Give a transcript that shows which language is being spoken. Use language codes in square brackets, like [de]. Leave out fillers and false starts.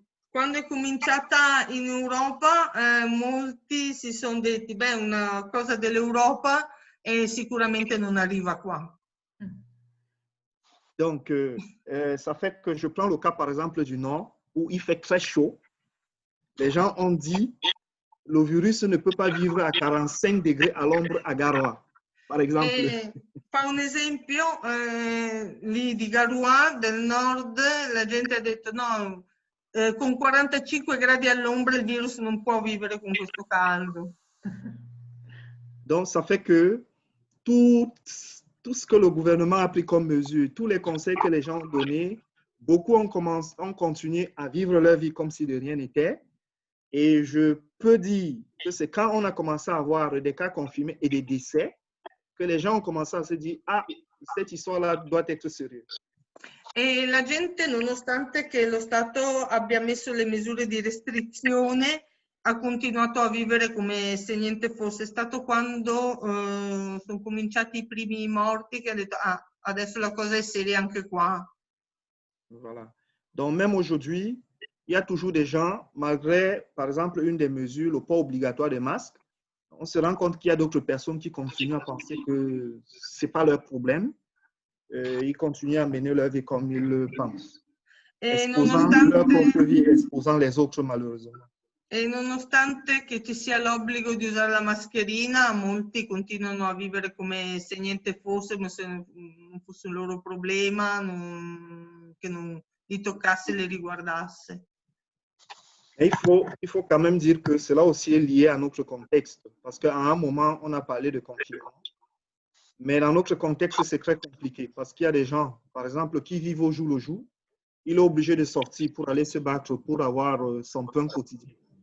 [it] Quando è cominciata in Europa, molti si sono detti, beh, una cosa dell'Europa e sicuramente non arriva qua. [fr] Donc, ça fait que je prends le cas, par exemple, du Nord, où il fait très chaud. Les gens ont dit, le virus ne peut pas vivre à 45 degrés à l'ombre à Garoua. Par exemple. [it] Fa un esempio lì di Garoua, del nord, la gente ha detto no, con 45 gradi all'ombra il virus non può vivere con questo caldo. [fr] Donc, ça fait que tout ce que le gouvernement a pris comme mesure, tous les conseils que les gens ont donnés, beaucoup ont continué à vivre leur vie comme si de rien n'était. Et je peux dire que c'est quand on a commencé à avoir des cas confirmés et des décès que les gens ont commencé à se dire « Ah, cette histoire-là doit être sérieuse ». [it] E la gente, nonostante che lo Stato abbia messo le misure di restrizione, ha continuato a vivere come se niente fosse. È stato quando sono cominciati i primi morti che ha detto, ah, adesso la cosa è seria anche qua. [fr] Voilà. Donc, même aujourd'hui, il y a toujours des gens, malgré, par exemple, une des mesures, le port obligatoire des masques, on se rend compte qu'il y a d'autres personnes qui continuent à penser que ce n'est pas leur problème. Ils continuent à mener leur vie comme ils le pensent, exposant leur propre vie, exposant les autres malheureusement. [it] E nonostante che ci sia l'obbligo di usare la mascherina, molti continuano a vivere come se niente fosse, come se non fosse un loro problema, che non li toccasse e li riguardasse. [fr] Et il faut quand même dire que cela aussi est lié à notre contexte, parce qu'à un moment, on a parlé de confinement, mais dans notre contexte, c'est très compliqué, parce qu'il y a des gens, par exemple, qui vivent au jour le jour, il est obligé de sortir pour aller se battre, pour avoir son pain quotidien.